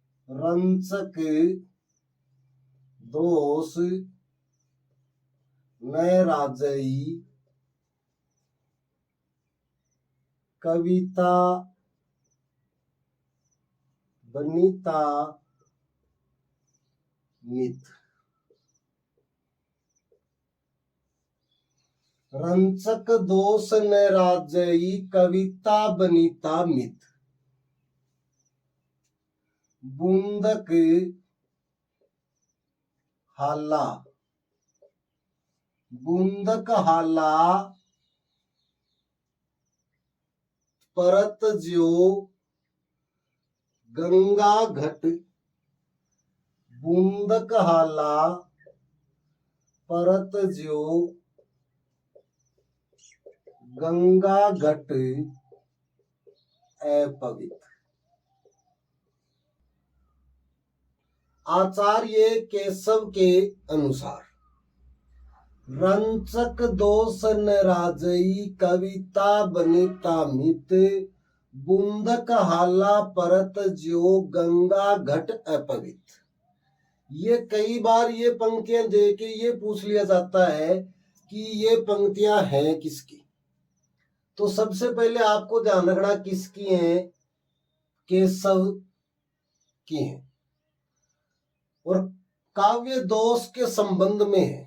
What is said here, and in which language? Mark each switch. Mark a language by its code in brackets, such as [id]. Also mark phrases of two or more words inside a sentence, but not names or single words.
[bra] रंचक दोष नैराजयी कविता बनीता मित। रंचक दोष नैराजयी कविता बनीता मित। बूंदक हाला बूंदक हाला परत ज्यो गंगा घट। बूंदक हाला परत ज्यो गंगा घट अपवित्र। [hi] आचार्य केशव के अनुसार [bra] रंचक दोष नैराजयी कविता बनीता मित। बूंदक हाला परत ज्यो गंगा घट अपवित्र। [hi] ये कई बार ये पंक्तियां देके ये पूछ लिया जाता है कि ये पंक्तियां हैं किसकी। तो सबसे पहले आपको ध्यान रखना किसकी हैं, केशव की हैं और काव्य दोष के संबंध में है।